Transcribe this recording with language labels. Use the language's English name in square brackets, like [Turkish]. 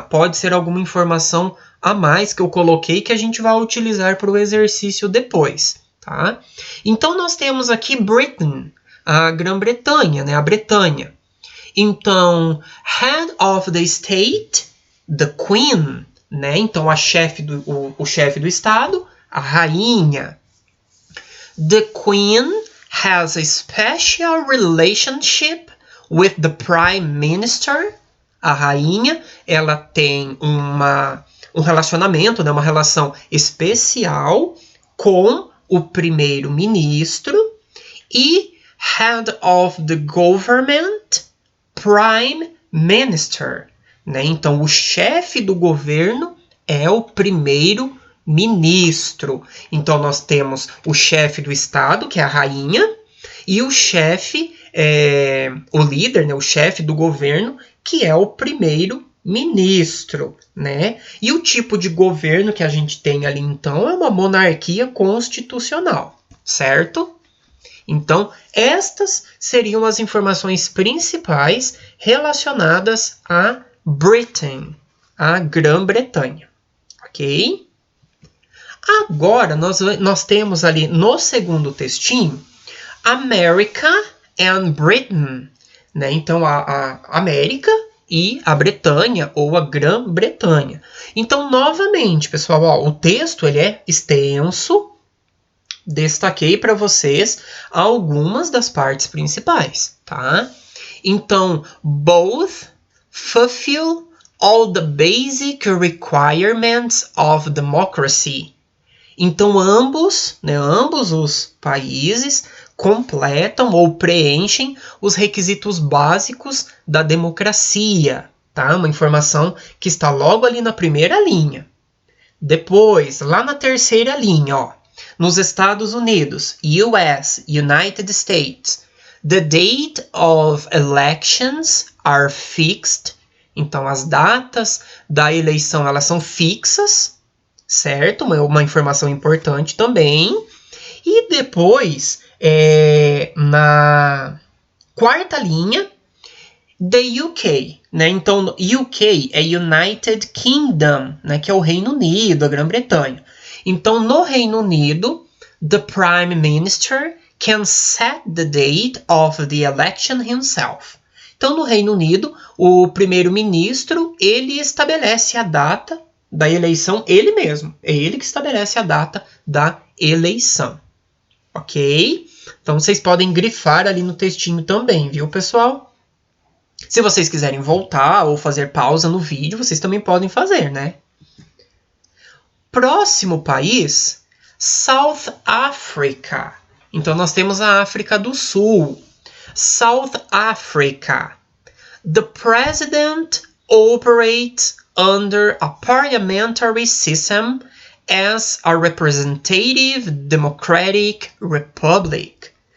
[Portuguese] Pode ser alguma informação a mais que eu coloquei que a gente vai utilizar para o exercício depois, tá? Então nós temos aqui Britain, a Grã-Bretanha, né? A Bretanha. [English] Então, head of the state, the queen, né? [Portuguese] Então o chefe do estado, a rainha. [English] The queen has a special relationship with the prime minister. [Portuguese] A rainha, ela tem um relacionamento, né? Uma relação especial com o primeiro-ministro. [English] E head of the government, prime minister, né? [Portuguese] Então, o chefe do governo é o primeiro-ministro. Então, nós temos o chefe do estado, que é a rainha, e o chefe, o líder, né? O chefe do governo, que é o primeiro-ministro, né? E o tipo de governo que a gente tem ali, então, é uma monarquia constitucional, certo? Então, estas seriam as informações principais relacionadas a Britain, a Grã-Bretanha, ok? Agora, nós temos ali no segundo textinho, America and Britain, né? Então, a América e a Bretanha, ou a Grã-Bretanha. Então, novamente, pessoal, ó, o texto ele é extenso. Destaquei para vocês algumas das partes principais, tá? [English] Então, both fulfill all the basic requirements of democracy. [Portuguese] Então, ambos os países completam ou preenchem os requisitos básicos da democracia, tá? Uma informação que está logo ali na primeira linha. Depois, lá na terceira linha, ó. Nos Estados Unidos, [English] US, United States, the date of elections are fixed. [Portuguese] Então, as datas da eleição elas são fixas, certo? Uma informação importante também. E depois, na quarta linha, the UK, né? Então, UK é United Kingdom, né? Que é o Reino Unido, a Grã-Bretanha. Então, no Reino Unido, [English] the Prime Minister can set the date of the election himself. [Portuguese] Então, no Reino Unido, o primeiro-ministro, ele estabelece a data da eleição, ele mesmo. É ele que estabelece a data da eleição. Ok? Então, vocês podem grifar ali no textinho também, viu, pessoal? Se vocês quiserem voltar ou fazer pausa no vídeo, vocês também podem fazer, né? Próximo país, South Africa. Então, nós temos a África do Sul. [English] South Africa. The president operates under a parliamentary system as a representative democratic republic.